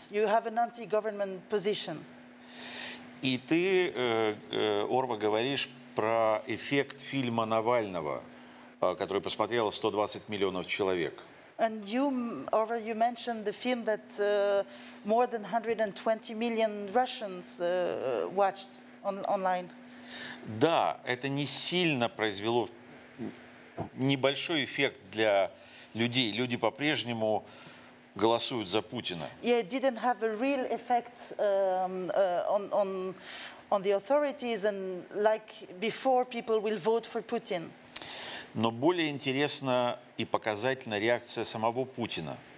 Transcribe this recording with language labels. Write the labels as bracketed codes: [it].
[en] You have an anti-government position. [ru] И ты, Орва, говоришь про эффект фильма Навального, который посмотрело 120 миллионов человек. [en] And you, Orva, you mentioned the film that more than 120 million Russians watched online. [ru] Да, это не сильно произвело небольшой эффект для людей. Люди по-прежнему голосуют за Путина. [en] Yeah, it didn't have a real effect on the authorities, and like before, people will vote for Putin. [ru] Но более интересна и показательна реакция самого Путина.